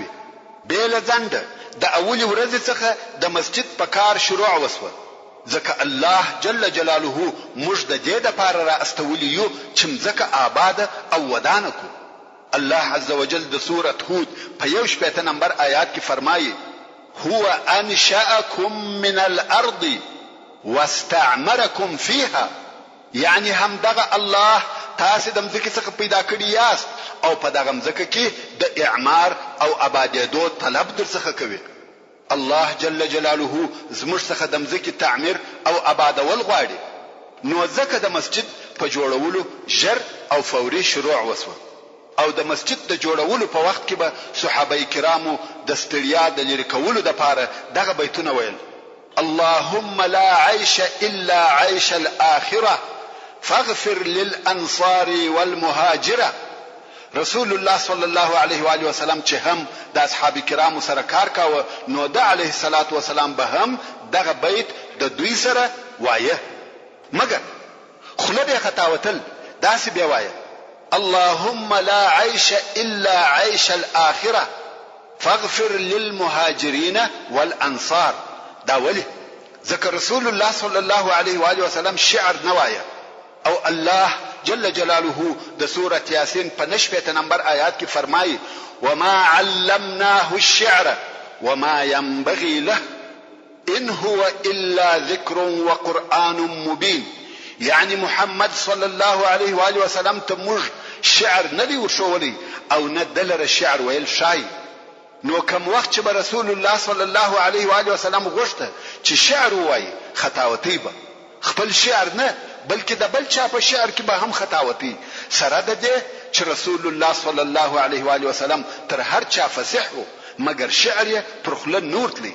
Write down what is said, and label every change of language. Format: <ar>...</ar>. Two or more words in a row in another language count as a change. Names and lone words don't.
<ps>بیل ځنده د اولی ورځې څخه د مسجد په کار شروع وسو. ځکه الله</ps> <ar>جل جلاله</ar> <ps>موږ د دې لپاره را استولی یو چې مځکه آباد او ودانه کو.</ps> <ar>الله عز وجل</ar> <ps>د سوره هود په 1 نمبر آیات کې فرمایي</ps> <ar>هو انشأکم من الارض واستعمركم فيها،</ar> <ps>یعنی هم دغه الله تاسو د مځکې څخه پیدا کړی یاست او په دغه مځکه کې د اعمار او آبادیدو طلب در څخه کوي. الله</ps> <ar>جل جلاله</ar> <ps>زموږ څخه د مځکې تعمیر او آبادول غواړي. نو ځکه د مسجد په جوړولو ژر او فوري شروع وسو. او د مسجد د جوړولو په وخت کې به صحابه کرامو د ستړیا د لرې کولو لپاره دغه بیتونه ویل</ps> <ar>اللهم لا عيش الا عيش الاخره فاغفر للانصار والمهاجره.</ar> <ps>رسول الله</ps> <ar>صلی الله علیه و آله وسلم</ar> <ps>چې هم د اصحاب کرامو سره کار کاوه نو د</ps> <ar>علیه الصلاۃ والسلام</ar> <ps>به هم دغه بیت د دوی سره وایه. مګر خله به خطاوتل داسې به وایه</ps> <ar>اللهم لا عيش الا عيش الاخره فاغفر للمهاجرين والانصار.</ar> <ps>دا ولی ذکر رسول الله</ps> <ar>صلی الله علیه و آله وسلم</ar> <ps>شعر نوایا او الله</ps> <ar>جل جلاله</ar> <ps>د سوره یاسین په 9 نمبر آیات کې فرمایي</ps> <ar>وما علمناه الشعر وما ينبغي له ان هو الا ذكر وقرآن مبين.</ar> <ps>یعنی محمد</ps> <ar>صلی الله علیه و آله وسلم</ar> <ps>ته موږ شعر نه دی ورښولی او نه دلره شعر ویل شای. نو کوم وخت چې رسول الله</ps> <ar>صلی الله علیه و آله وسلم</ar> <ps>غوښته چې شعر وایي خطاوتی به خپل شعر نه بلکې د بل چا په شعر کې به هم خطاوتی سره د دې چې رسول الله</ps> <ar>صلی الله علیه و آله وسلم</ar> <ps>تر هر چا فصیح و مگر شعر یې پر خوله نور تلی.</ps>